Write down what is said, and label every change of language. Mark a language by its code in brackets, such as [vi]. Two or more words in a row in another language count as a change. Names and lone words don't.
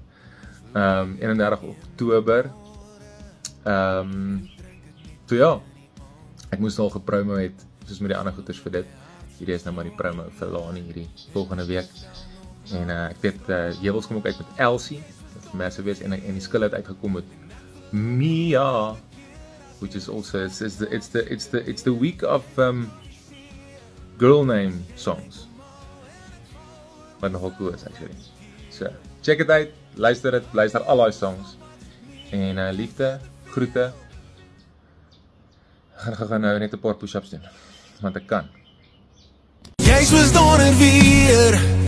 [af] 31 Oktober. So ja, ek moes al gepromo het, soos met die ander goeders vir dit. Hierdie is nou maar die promo vir Lani hierdie volgende week. En ek weet, Jewels kom ook uit met Elsie, dat vir mense wees, en die skil het uitgekom met Mia, [en] which is also, it's the week of girl name songs. [af] Wat nogal cool is, [en] actually. So, check it out, [af] luister al die songs. En liefde, groete. Ek gaan nou net 'n paar push-ups doen, want ek kan. Jy was daar weer